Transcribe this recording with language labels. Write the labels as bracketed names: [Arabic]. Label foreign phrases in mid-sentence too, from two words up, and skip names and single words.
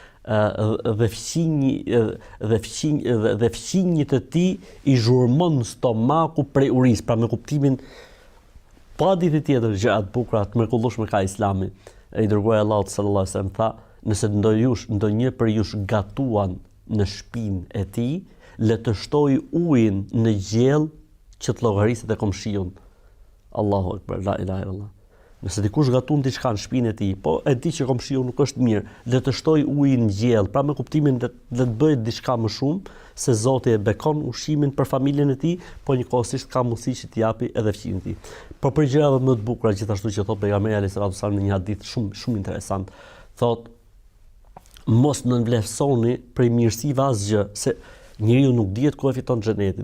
[Albanian] dhe fqinjit e tij i zhurmon stomaku prej urisë, pra me kuptimin pa ditë tjetër gjëra të bukura të mrekullueshme ka Islami. I dërguari Allahut [Arabic] صلى الله عليه وسلم [Albanian] tha, nëse ndonjë për jush gatuan në shtëpinë e tij, le të shtojë ujin në gjell që të llogariset e komshiun. [Arabic] الله أكبر لا إله إلا الله. [Albanian] Nëse dikush gatun diçka në shtëpinë e tij, po e di që komshiu nuk është mirë, le të shtojë ujin në gjell, pra me kuptimin le të bëjë diçka më shumë, se Zoti e bekon ushqimin për familjen e tij, po njëkohësisht ka mundësi që t'i japi edhe fqinjin e tij. Po për gjërave më të bukura, gjithashtu që thot pejgamberi [Arabic] عليه الصلاة والسلام [Albanian] në një hadith shumë interesant, thot mos nënvlerësoni prej mirësive asgjë, se njeriu nuk dihet ku e fiton xhenetin.